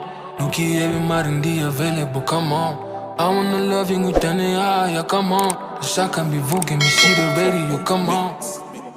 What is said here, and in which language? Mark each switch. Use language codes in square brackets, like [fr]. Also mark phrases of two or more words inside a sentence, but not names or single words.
[rw] Ntukihebe mari ndi available, [en] come on. I wanna love you nkujyane higher, come on. [rw] Ndashaka mbivuge mbishyire radio, [en] come on.